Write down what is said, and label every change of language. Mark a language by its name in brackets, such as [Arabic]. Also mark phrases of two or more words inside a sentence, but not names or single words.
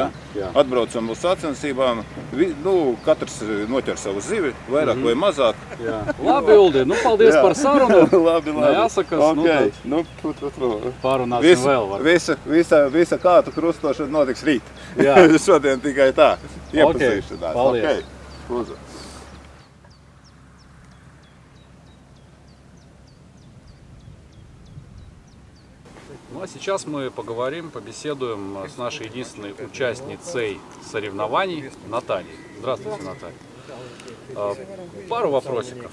[Latvian] Atbraucam uz sacensībām, nu, katrs noķer savu zivi, vairāk vai mazāk. Jā. Labi, Uldi, nu, paldies par sarunu. Labi. Jāsakas, Okay. Pārunāsim vēl. Visa kātu krustošana notiks rīt. Šodien tikai tā. Iepazīšanās. Paldies. [Russian] Ну а сейчас мы побеседуем с нашей единственной участницей соревнований Натальей. Здравствуйте, Наталья. Пару вопросиков.